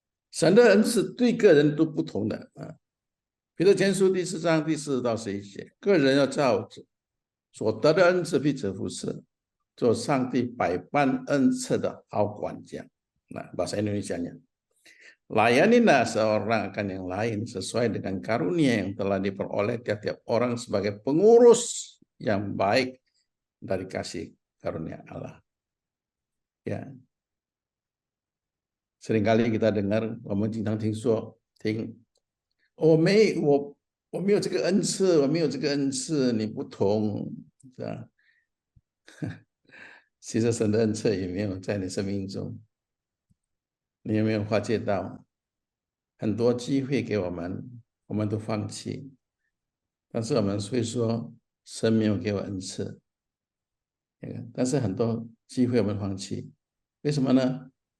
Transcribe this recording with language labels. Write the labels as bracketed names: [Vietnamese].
[Chinese] 神的恩赐对个人都不同的啊。彼得前书第4章第4到11节，个人要照所得的恩赐彼此服侍，做上帝百般恩赐的好管家。 [Indonesian] Nah, bahasa Indonesianya. Layanilah seorang akan yang lain sesuai dengan karunia yang telah diperoleh tiap-tiap orang sebagai pengurus yang baik dari kasih karunia Allah. Ya, seringkali kita dengar, [Chinese] 我们经常听说，我没有这个恩赐，我没有这个恩赐，你不同，是吧？其实神的恩赐也没有在你生命中，你有没有发觉到很多机会给我们，我们都放弃，但是我们会说神没有给我恩赐，但是很多机会我们放弃，为什么呢？